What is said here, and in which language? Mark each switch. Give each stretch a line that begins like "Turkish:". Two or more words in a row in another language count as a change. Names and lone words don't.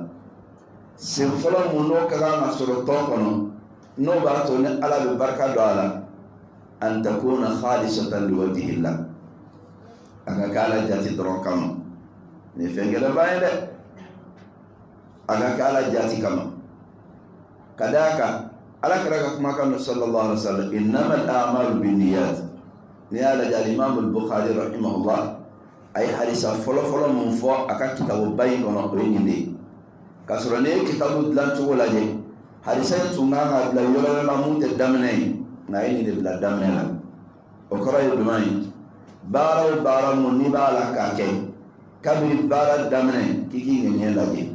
Bambara: Sen fɔlɔ mun n'o ka kan ka sɔrɔ tɔn kɔnɔ n'o b'a to ni Ala bɛ barika don a la,
Arabic: أن تكون خالصة لوجه الله,
Bambara: a ka kɛ Ala jati dɔrɔn kama. Nin fɛn gɛlɛnba ye dɛ, a ka kɛ Ala jati kama. Ka d'a kan Alakira ka kumakan mɛn
Arabic: صلى الله عليه وسلم, إنما الأعمال بالنيات.
Bambara: N'i y'a lajɛ
Arabic: الإمام البخاري رحمه الله
Bambara: a ye hadisa fɔlɔfɔlɔ mun fɔ a ka kitabuba in kɔnɔ o ye nin de ye. K'a sɔrɔ n'i ye kitabu dilan cogo lajɛ, hadisa in tun kan ka bila yɔrɔ wɛrɛ la mun tɛ daminɛ ye, nka a ye nin de bila daminɛ la. O kɔrɔ ye jumɛn ye? Baara o baara mun n'i b'a la k'a kɛ, kabini baara daminɛ k'i k'i ŋɛɲɛ lajɛ.